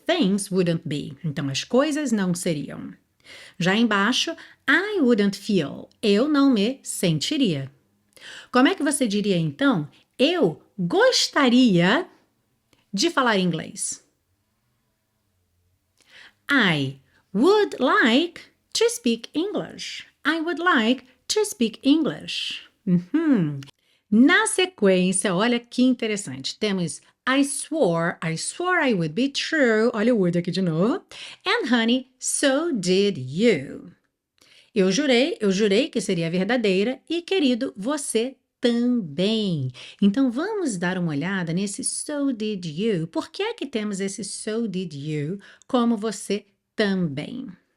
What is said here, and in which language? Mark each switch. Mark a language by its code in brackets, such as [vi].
[en] Things wouldn't be. [pt] Então, as coisas não seriam. Já embaixo, [en] I wouldn't feel. [pt] Eu não me sentiria. Como é que você diria então? Eu gostaria de falar inglês. [en] I would like to speak English. I would like to speak English. [pt] Na sequência, olha que interessante. Temos [en] I swore I would be true. [pt] Olha o would aqui de novo. [en] And honey, so did you. [pt] Eu jurei que seria verdadeira e, querido, você também. Então, vamos dar uma olhada nesse [en] so did you. [pt] Por que é que temos esse [en] so did you [pt] como você também?